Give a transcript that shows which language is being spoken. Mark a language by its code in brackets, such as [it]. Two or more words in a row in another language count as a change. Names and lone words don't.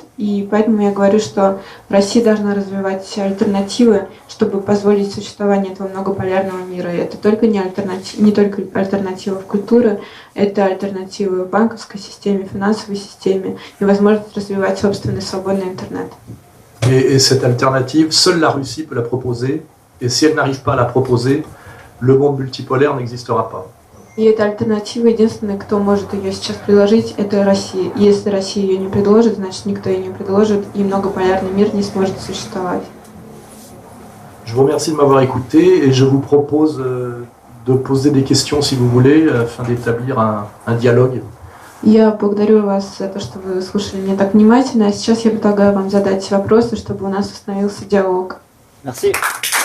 [ru] И поэтому я говорю, что Россия должна развивать альтернативы, чтобы позволить существование этого многополярного мира. И это не только альтернатива в культуре, это альтернативы в банковской системе, финансовой системе и возможность развивать собственный свободный интернет. [fr] Et cette alternative, seule la Russie peut la proposer. Et si elle n'arrive pas à la proposer, le monde multipolaire n'existera pas. [ru] И эта альтернатива, единственный, кто может ее сейчас предложить, это Россия. И если Россия ее не предложит, значит никто ее не предложит, и многополярный мир не сможет существовать. [fr] Je vous remercie de m'avoir écouté et je vous propose de poser des questions si vous voulez, afin d'établir un dialogue. [ru] Я благодарю вас за то, что вы слушали меня так внимательно. А сейчас я предлагаю вам задать вопросы, чтобы у нас установился диалог. [fr] Merci.